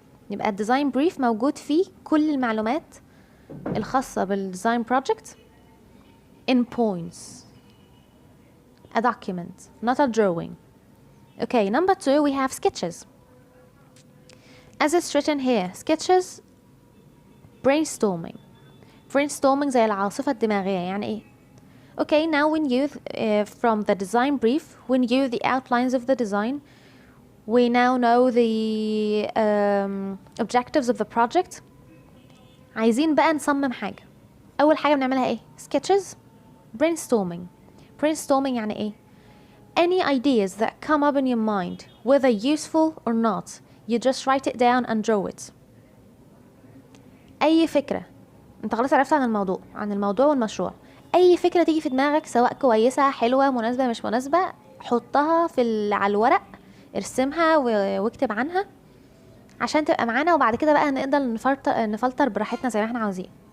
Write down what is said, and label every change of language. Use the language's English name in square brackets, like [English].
[Arabic] يبقى الديزاين بريف موجود فيه كل المعلومات الخاصة بالديزاين بروجكت [English] in points, a document, not a drawing. Okay, number 2 we have sketches. As it's written here, sketches brainstorming [Arabic] زي العاصفة الدماغية. يعني ايه؟ [English] Okay, now we knew from the design brief, we knew the outlines of the design. We now know the objectives of the project. [Arabic] عايزين بقى نصمم حاجة. أول حاجة بنعملها ايه؟ [English] sketches, brainstorming [Arabic] يعني ايه؟ [English] Any ideas that come up in your mind, whether useful or not, you just write it down and draw it. [Arabic] أي فكرة انت خلاص عرفت عن الموضوع والمشروع، اي فكرة تيجي في دماغك سواء كويسة حلوة مناسبة مش مناسبة، حطها على الورق، ارسمها واكتب عنها عشان تبقى معانا، وبعد كده بقى نقدر نفلتر براحتنا زي ما احنا عاوزين.